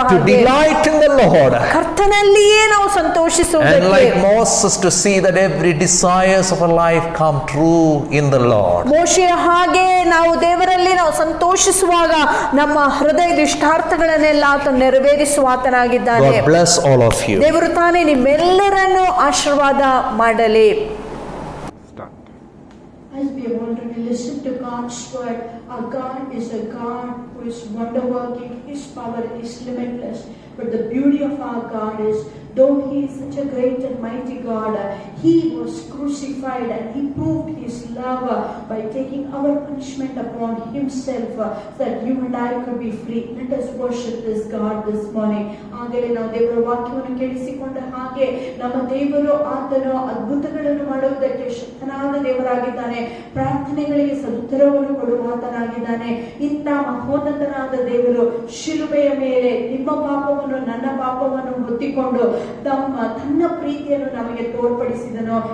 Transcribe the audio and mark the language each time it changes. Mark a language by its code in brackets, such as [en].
[en] to [kn] ಹಾಗೆ, [en] delight in the Lord, [kn] ಕರ್ತನಲ್ಲಿಯೇ ನಾವು [en] and [kn] ಸಂತೋಷಿಸುವುದಕ್ಕೆ, [en] like Moses to see that every desires of our life come true in the Lord. [kn] ಮೋಶೆಯ ಹಾಗೆ ನಾವು ದೇವರಲ್ಲಿ ನಾವು ಸಂತೋಷಿಸುವಾಗ ನಮ್ಮ ಹೃದಯದ ಇಷ್ಟಾರ್ಥಗಳನ್ನೆಲ್ಲ ಆತ ನೆರವೇರಿಸುವ ಆತನಾಗಿದ್ದಾನೆ. [en] God bless all of you. [kn] ದೇವರು ತಾನೇ ನಿಮ್ಮೆಲ್ಲರನ್ನು ಆಶೀರ್ವಾದ ಮಾಡಲಿ. [en] As we have already listened to God's word, our God is a God who is wonder working. His power is limitless. But the beauty of our God is, though He is such a great and mighty God, He was crucified and He proved His love by taking our punishment upon Himself, so that you and I could be free. Let us worship this God this morning. [kn] ಆಗಲೇ ನಾವು ದೇವರ ವಾಕ್ಯವನ್ನು ಕೇಳಿಸಿಕೊಂಡ ಹಾಗೆ ನಮ್ಮ ದೇವರು ಆತನು ಅದ್ಭುತಗಳನ್ನು ಮಾಡುವುದಕ್ಕೆ ಶಕ್ತನಾದ ದೇವರಾಗಿದ್ದಾನೆ. ಪ್ರಾರ್ಥನೆಗಳಿಗೆ ಸದುತ್ತರವನ್ನು ಕೊಡುವ ಆತನಾಗಿದ್ದಾನೆ. ಇಂಥ ಮಹೋನ್ನತನಾದ ದೇವರು ಶಿಲುಬೆಯ ಮೇಲೆ ನಿಮ್ಮ ಪಾಪವನ್ನು ನನ್ನ ಪಾಪವನ್ನು ಹೊತ್ತಿಕೊಂಡು ತನ್ನ ಪ್ರೀತಿಯನ್ನು ನಮಗೆ ತೋರ್ಪಡಿಸಿದನು.